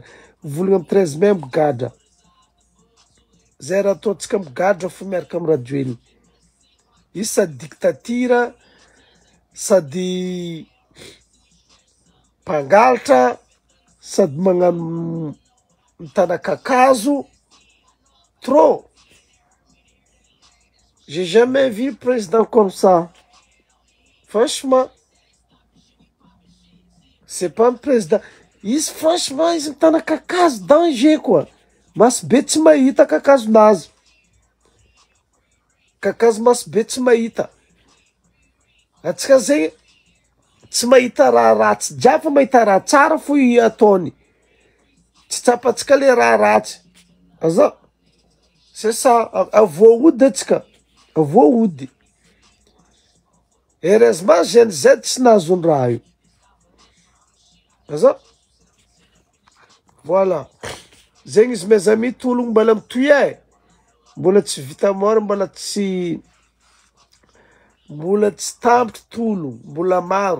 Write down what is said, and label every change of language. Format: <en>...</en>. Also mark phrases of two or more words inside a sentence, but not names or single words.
<mg>Volagna amin'ny 13 mai migadra. Zay raha ataontsika migadra fo miaraka amin'ny radio iny. Io sady dictature, sady mpangalatra, sady magnano mitana kakazo.</mg> <fr>Trop. J'ai jamais vu président comme ça. Franchement. C'est pas un président.</fr> <mg>Izy franchement, izy mitana kakazo</mg> <fr>danger quoi.</fr> <mg>Masobe tsy mahita kakazo nazy. Kakazo masobe tsy mahita. Atsika zegny tsy mahita raha ratsy jiaby fa mahita raha tsara fo ataony. Tsy tsapatsika le raha ratsy. Aza.</mg> <fr>C'est ça.</fr> <mg>Avoaody atsika. Avoaody. Heureusement Gen Z tsy nahazony raha io. Aza. Voilà. Zegny izy</mg> <fr>mes amis</fr> <mg>tologno mbala mitoy mbola tsy vita mora mbola tsy tambitry tologno mbola maro.</mg>